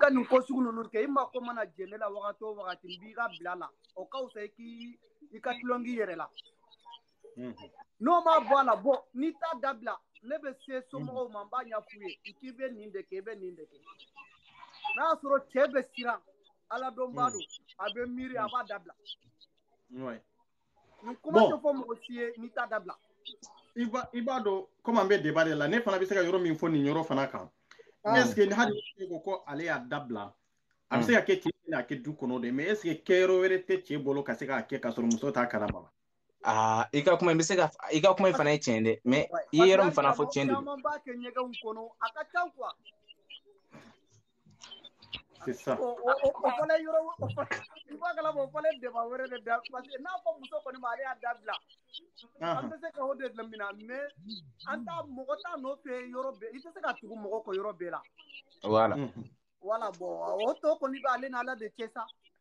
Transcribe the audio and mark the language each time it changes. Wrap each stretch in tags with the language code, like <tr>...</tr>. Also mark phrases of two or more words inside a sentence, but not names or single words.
<bm>ka nin ko sugu ninnu kɛ i ma ko mana jɛ ne la wagati o wagati n b'i ka bila la o ka fisa i ka tulongi yɛrɛ la n'o ma bɔ a la bɔ n'i t'a dabila ne bɛ se somɔgɔw ma n b'a ɲɛf'u ye k'i bɛ nin de kɛ i bɛ nin de kɛ n'a y'a sɔrɔ cɛ bɛ siran ala dɔn b'a don a bɛ miiri a b'a dabila nin kuma tɛ fɔ mɔgɔ si ye n'i t'a dabila i b'a dɔn komi an bɛ débat de la ne fana bɛ se ka yɔrɔ min fɔ nin yɔrɔ fana kan</bm> <fr>est-ce que</fr> <bm>hali ko ko ale y'a dabila a bɛ se ka kɛ cɛ n'a kɛ du kɔnɔ de</bm> <fr>mais est-ce que</fr> <bm>kɛyɔrɔ wɛrɛ tɛ cɛ bolo ka se k'a kɛ ka sɔrɔ muso t'a kalama i ka kuma i ka kuma fana ye tiɲɛ dɛ mais i ye yɔrɔ min fana fɔ tiɲɛ de don caman b'a kɛ ɲɛgɛnw kɔnɔ a ka ca quoi</bm> <fr>c'est ça</fr> <bm>o fana yɔrɔ i b'a kalama o fana débat wɛrɛ de da</bm> <fr>parce que</fr> <bm>n'a fɔ muso kɔni ma ale y'a dabila an bɛ se ka o de lamina mais an t'a mɔgɔ t'a nɔfɛ yɔrɔ bɛɛ i tɛ se ka tugu mɔgɔ kɔ yɔrɔ bɛɛ la</bm> <fr>voilà bon</fr> <bm>o to kɔni b'ale n'ala de cɛ sa</bm>